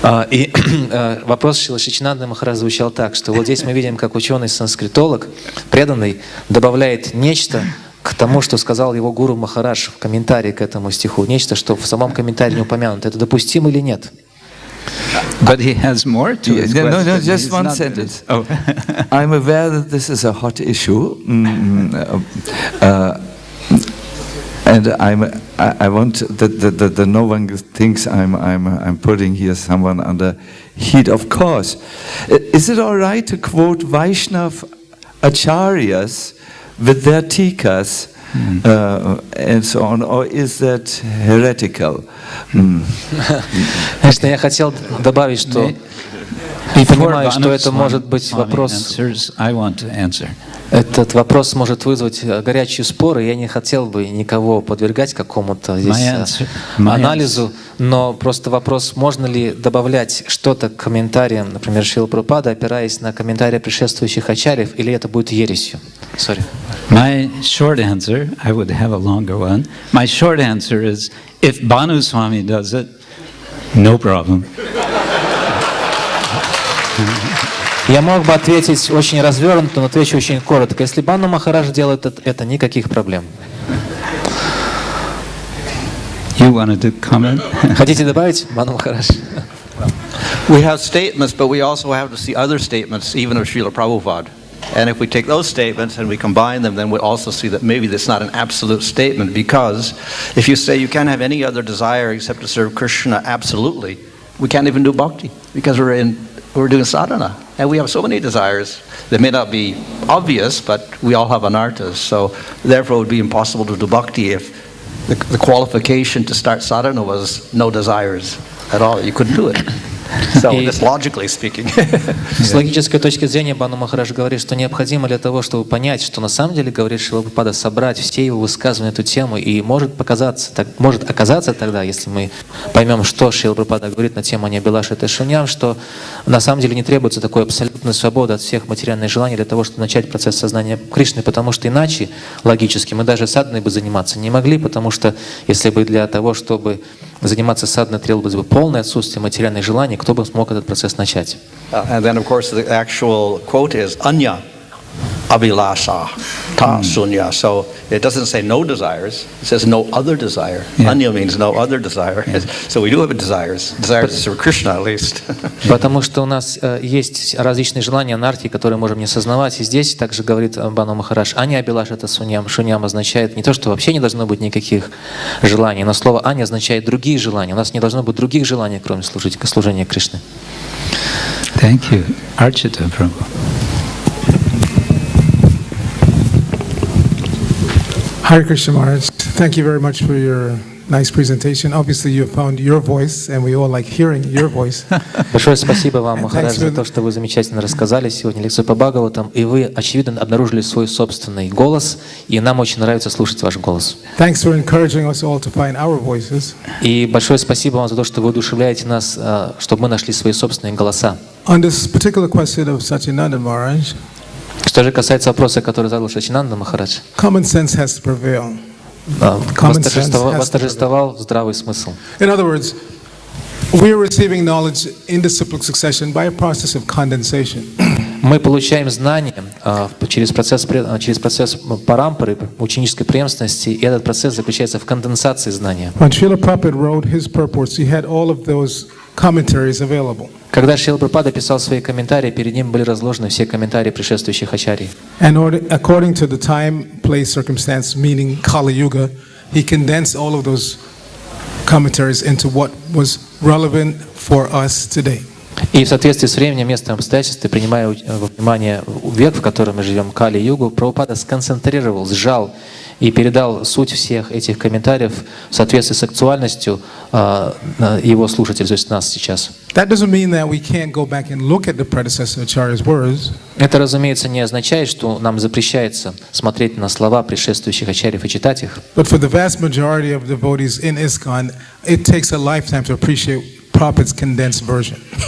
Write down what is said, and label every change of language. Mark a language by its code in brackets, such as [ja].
[ru] И вопрос Шрила Шичинанды Махарадж звучал так, что вот здесь мы видим, как ученый-санскритолог, преданный, добавляет нечто к тому, что сказал его гуру Махарадж в комментарии к этому стиху, нечто, что в самом комментарии не упомянуто. Это допустимо или нет? [en] But he has more to his question. No, just He's one not- sentence. Oh. I'm aware that this is a hot issue, and I want that no one thinks I'm putting here someone under heat. Of course, is it all right to quote Vaishnava acharyas with their tikas and so on, or is that heretical? [ru] Конечно, я хотел добавить, что и понимаю, что это может быть вопрос... [en] I want to answer. [ru] Этот вопрос может вызвать горячие споры. Я не хотел бы никого подвергать какому-то здесь анализу, но просто вопрос, можно ли добавлять что-то к комментариям, например, Шрила Прабхупады, опираясь на комментарии предшествующих ачарьев, или это будет ересью? [en] Sorry. My short answer, I would have a longer one. My short answer is, if Bhanu Swami does it, no problem. [ru] Я мог бы ответить очень развернуто, но отвечу очень коротко. Если Бхану Махарадж делает это, никаких проблем. [en] You wanted to comment? [ru] Хотите добавить, Бхану Махарадж? [en] We have statements, but we also have to see other statements, even of Srila Prabhupada. And if we take those statements and we combine them, then we also see that maybe that's not an absolute statement, because if you say you can't have any other desire except to serve Krishna absolutely, we can't even do bhakti, because we're doing sadhana. And we have so many desires that may not be obvious, but we all have anarthas. So therefore it would be impossible to do bhakti if the qualification to start sadhana was no desires at all. You couldn't do it. So, just logically speaking. [ru] С логической точки зрения Бану Махарадж говорит, что необходимо для того, чтобы понять, что на самом деле говорит Шрила Прабхупада, собрать все его высказывания на эту тему, и может оказаться тогда, если мы поймем, что Шрила Прабхупада говорит на тему Аньябилаши и Шуньям, что на самом деле не требуется такой абсолютной свободы от всех материальных желаний для того, чтобы начать процесс сознания Кришны, потому что иначе, логически, мы даже садханой бы заниматься не могли, потому что если бы для того, чтобы заниматься садханой требовалось бы полное отсутствие материальных желаний, кто бы смог этот процесс начать? [en] And then, of course, the actual quote is Anya Abhilasha Ta Sunya. So it doesn't say no desires, it says no other desire. Anya means no other desire. So we do have desires for Krishna at least. [ru] Потому что у нас есть различные желания анархии, которые можем не осознавать. И здесь также говорит Бану Махарадж, Аня Абилаша это Суньям. Шуньям означает не то, что вообще не должно быть никаких желаний, но слово Аня означает другие желания. У нас не должно быть других желаний, кроме служения Кришне. [en] Thank you. Archita Prabhu. Hare Krishna Maharaj, thank you very much for your nice presentation. Obviously you found your voice, and we all like hearing your voice. [ru] Большое спасибо вам, Махарадж, за то, что вы замечательно рассказали сегодня лекцию по Бхагаватам, и вы, очевидно, обнаружили свой собственный голос, и нам очень нравится слушать ваш голос. [en] Thanks for encouraging us all to find our voices. [ru] И большое спасибо вам за то, что вы воодушевляете нас, чтобы мы нашли свои собственные голоса. [en] On this particular question of Satyananda Maharaj, [ru] Что же касается вопроса, который задал Сачинанда Махарадж, [en] common sense has to prevail. [ru] восторжествовал здравый смысл. [en] In other words, we are receiving knowledge in the cyclic succession by a process of condensation. [ru] Мы получаем знания через процесс парампары, ученической преемственности, и этот процесс заключается в конденсации знания. [en] When Srila Prabhupada wrote his purports, he had all of those commentaries available. [ru] Когда Шрила Прабхупада писал свои комментарии, перед ним были разложены все комментарии предшествующих ачарьи. [en] And according to the time, place, circumstance, meaning Kali Yuga, he condensed all of those commentaries into what was relevant for us today. [ru] И в соответствии с временем, местом, обстоятельствами, принимая во внимание век, в котором мы живем, Кали-югу, Прабхупада сконцентрировал, сжал и передал суть всех этих комментариев в соответствии с актуальностью его слушателей, то есть нас сейчас. [en] That doesn't mean that we can't go back and look at the predecessor acharya's words. [ru] Это, разумеется, не означает, что нам запрещается смотреть на слова предшествующих ачарьев и читать их. [en] But for the vast majority of devotees in ISKCON, it takes a lifetime to appreciate Prabhupada's condensed version.